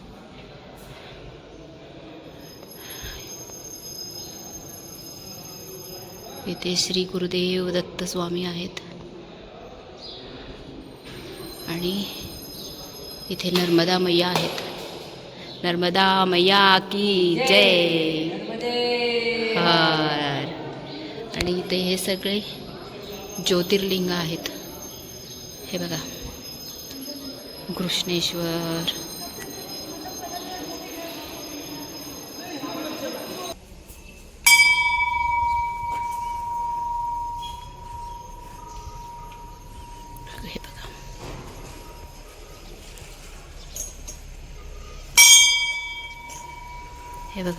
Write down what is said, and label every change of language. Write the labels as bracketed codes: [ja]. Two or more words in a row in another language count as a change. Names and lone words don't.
[mr] इथे श्री गुरुदेव दत्त स्वामी आहेत. आणि इथे नर्मदा मैया आहेत. [hi] नर्मदा मैया की जय हर. [mr] आणि इथे हे सगळे ज्योतिर्लिंग आहेत. हे बघा घृष्णेश्वर. हे बघा हे बघा.